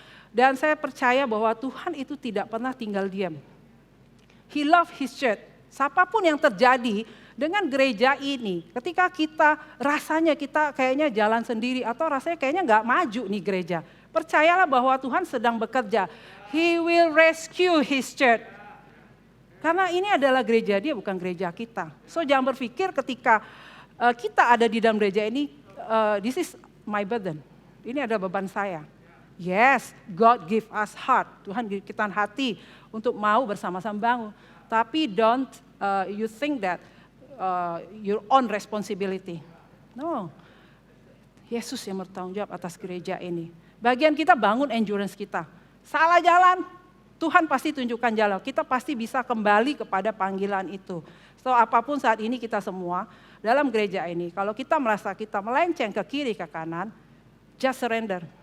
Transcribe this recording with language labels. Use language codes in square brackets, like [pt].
[id] Dan saya percaya bahwa Tuhan itu tidak pernah tinggal diam. [en] He love his church. [id] Siapapun yang terjadi dengan gereja ini, ketika kita rasanya kita kayaknya jalan sendiri atau rasanya kayaknya nggak maju nih gereja. Percayalah bahwa Tuhan sedang bekerja. [en] He will rescue his church. [id] Karena ini adalah gereja dia, bukan gereja kita. So jangan berpikir ketika kita ada di dalam gereja ini, [en] this is my burden. [id] Ini adalah beban saya. [en] Yes, God give us heart. [id] Tuhan give kita hati untuk mau bersama-sama bangun. [en] Tapi don't you think that your own responsibility. No. [id] Yesus yang bertanggung jawab atas gereja ini. Bagian kita bangun endurance kita. Salah jalan, Tuhan pasti tunjukkan jalan. Kita pasti bisa kembali kepada panggilan itu. So apapun saat ini kita semua dalam gereja ini, kalau kita merasa kita melenceng ke kiri ke kanan, [en] just surrender.